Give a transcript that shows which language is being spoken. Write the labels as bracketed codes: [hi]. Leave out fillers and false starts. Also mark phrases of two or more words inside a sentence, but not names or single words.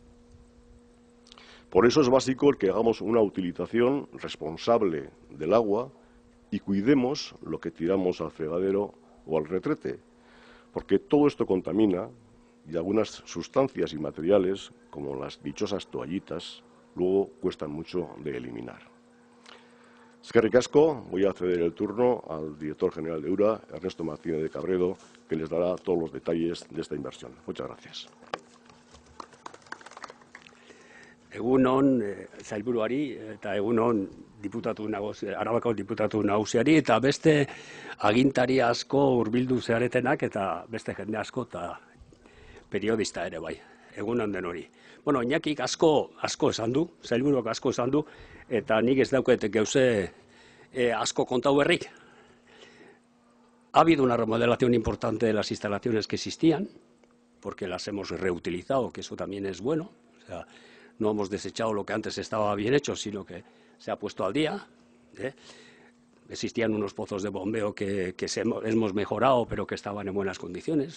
[es] Por eso es básico el que hagamos una utilización responsable del agua y cuidemos lo que tiramos al fregadero o al retrete, porque todo esto contamina y algunas sustancias y materiales, como las dichosas toallitas, luego cuestan mucho de eliminar. [eu] Eskerrik asko, [es] voy a ceder el turno al director general de URA, Ernesto Martínez de Cabredo, que les dará todos los detalles de esta inversión. Muchas gracias. [eu] Egun on, sailburuari eta egun on Arabako diputatu nagusiari eta beste agintari asko hurbildu zaretenak eta beste jende asko eta periodista ere bai. Egun on denori. Bueno, Iñakik asko esan du, sailburuak asko esan du, eta nik ez dauket gauze asko kontau berrik. [es] Ha habido una remodelación importante de las instalaciones que existían, porque las hemos reutilizado, que eso también es bueno. O sea, no hemos desechado lo que antes estaba bien hecho, sino que se ha puesto al día. Existían unos pozos de bombeo que hemos mejorado, pero que estaban en buenas condiciones.